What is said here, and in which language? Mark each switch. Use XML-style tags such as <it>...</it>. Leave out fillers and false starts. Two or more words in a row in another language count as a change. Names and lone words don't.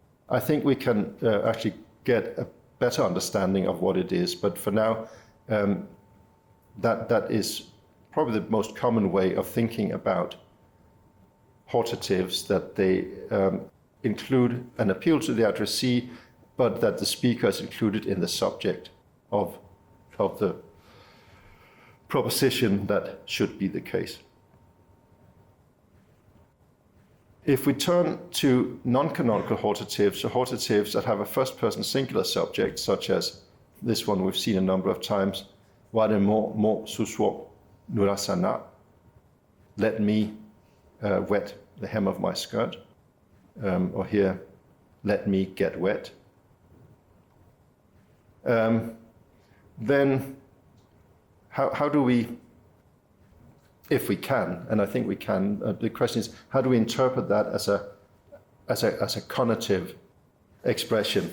<en>I think we can actually get a better understanding of what it is, but for now, that is probably the most common way of thinking about hortatives, that they include an appeal to the addressee, but that the speaker is included in the subject of the proposition that should be the case. If we turn to non-canonical hortatives, so hortatives that have a first-person singular subject, such as this one we've seen a number of times,</en> <ja>われも裾濡らさな,</ja> <en>let me wet the hem of my skirt, or here, let me get wet. Then how do we, if we can, and I think we can, the question is, how do we interpret that as a connotative expression?</en>